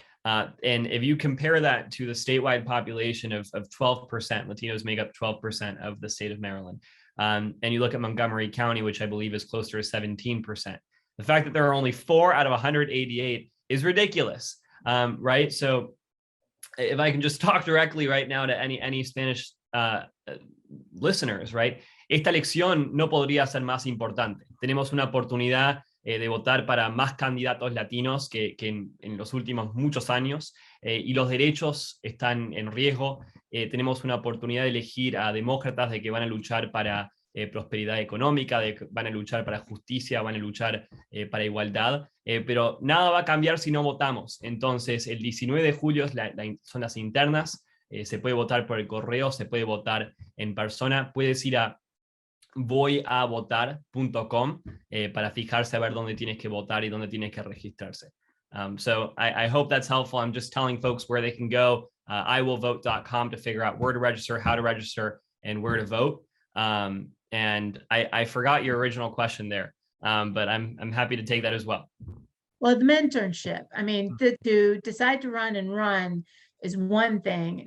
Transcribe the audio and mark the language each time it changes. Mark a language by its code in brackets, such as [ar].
[en] And if you compare that to the statewide population of 12%, Latinos make up 12% of the state of Maryland. And you look at Montgomery County, which I believe is closer to 17%. The fact that there are only 4 out of 188 is ridiculous, right? So if I can just talk directly right now to any Spanish listeners, right? [es] Esta elección no podría ser más importante. Tenemos una oportunidad de votar para más candidatos latinos que en los últimos muchos años, y los derechos están en riesgo. Tenemos una oportunidad de elegir a demócratas de que van a luchar para prosperidad económica, van a luchar para justicia, van a luchar para igualdad, pero nada va a cambiar si no votamos. Entonces, el 19 de julio son las internas, se puede votar por el correo, se puede votar en persona, puedes ir a voyavotar.com para fijarse a ver dónde tienes que votar y dónde tienes que registrarse. [en] So I hope that's helpful. I'm just telling folks where they can go, iwillvote.com, to figure out where to register, how to register, and where to vote. And I forgot your original question there, but I'm happy to take that as well. Well, the mentorship, I mean, to decide to run is one thing.